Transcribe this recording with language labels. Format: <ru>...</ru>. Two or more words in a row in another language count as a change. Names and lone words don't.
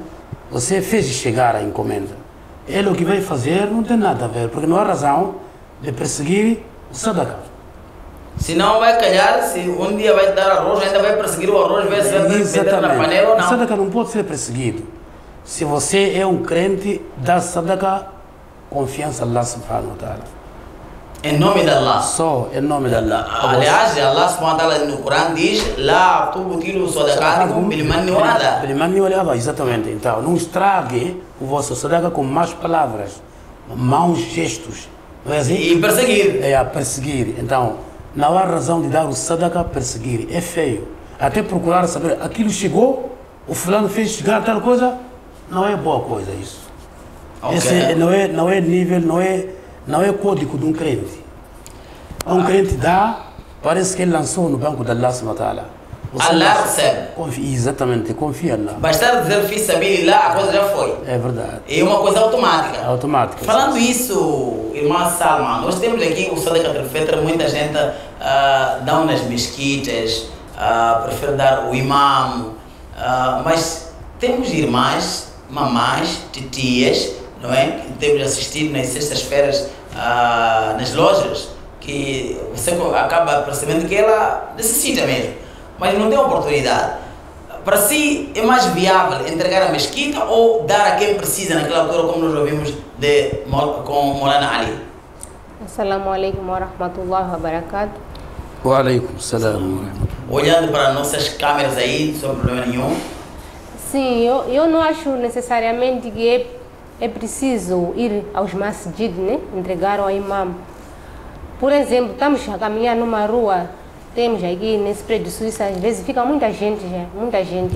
<pt>Você fez chegar a encomenda. Ele o que vai fazer não tem nada a ver, porque não há razão de perseguir o Sadaqa. Se não vai calhar, se um dia vai dar arroz, ainda vai perseguir o arroz, vai ser meter na panela ou não? O Sadaqa não pode ser perseguido. Se você é um crente, dá Sadaqa, confiança em Allah</pt> <ar>سبحانه وتعالى.</ar> <pt>Em nome de Allah. Só em nome de Allah. Aliás, Allah</pt> <ar>سبحانه وتعالى</ar> <pt>no Corão diz:</pt> <ar>لا تبطلوا صدقاتكم بالمن والأذى. بالمن والأذى,</ar> <pt>exatamente. Então, não estrague o vosso Sadaqa com más palavras, maus gestos. Não é assim? E perseguir. É, a perseguir. Então, não há razão de dar o Sadaqa a perseguir. É feio. Até procurar saber, aquilo chegou, o fulano fez chegar tal coisa, não é boa coisa isso. Okay. Esse não é nível, não é código de um crente. Um crente dá, parece que ele lançou no banco de Allah</pt> <ar>سبحانه وتعالى.</ar> <pt>Allah recebe. Exatamente, confia em Allah. Bastar dizer fiz sabilillah, a coisa já foi. É verdade. É uma coisa automática. Automática. Falando isso, irmã Salma, nós temos aqui o</pt> <ar>صدقة الفطر,</ar> <pt>muita gente dá nas mesquitas, prefere dar o imam, mas temos irmãs, mamães, titias, não é? Que temos assistido nas sextas-feiras nas lojas, que você acaba percebendo que ela necessita mesmo, mas não tem oportunidade. Para si é mais viável entregar a mesquita ou dar a quem precisa naquela altura, como nós ouvimos com Maulana Ali?</pt> <ar>السلام عليكم ورحمة الله وبركاته. وعليكم السلام.</ar> <pt>Olhando para nossas câmeras aí, sem problema nenhum. Sim, eu não acho necessariamente que é preciso ir aos masjid, né? Entregar ao imam. Por exemplo, estamos a caminhar numa rua, temos aqui nesse prédio suíço, às vezes fica muita gente aí.</pt>